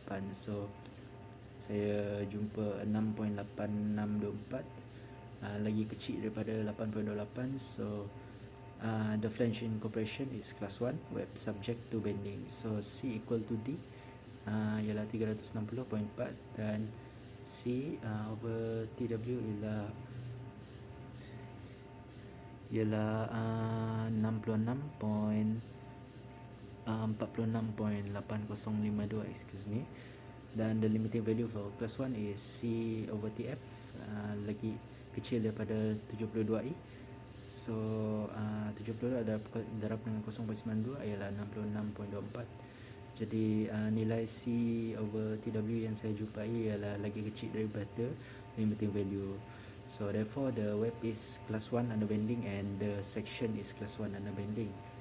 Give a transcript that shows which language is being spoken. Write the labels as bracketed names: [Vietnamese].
[English] So [Malay] saya jumpa 6.8624 lagi kecil daripada 8.28. [English] So the flange incorporation is class 1 web subject to bending. So C equal to D [Malay] ialah [English] 360.4, [Malay] dan [English] C over TW ialah 46.8052, excuse me. [Malay] Dan [English] the limiting value for class 1 is C over TF [Malay] lagi kecil daripada [English] 72i. So [Malay] 72 darab dengan 0.92 ialah 66.24. Jadi nilai [English] C over TW [Malay] yang saya jumpai ialah lagi kecil daripada [English] limiting value. So therefore the web is class 1 under bending and the section is class 1 under bending.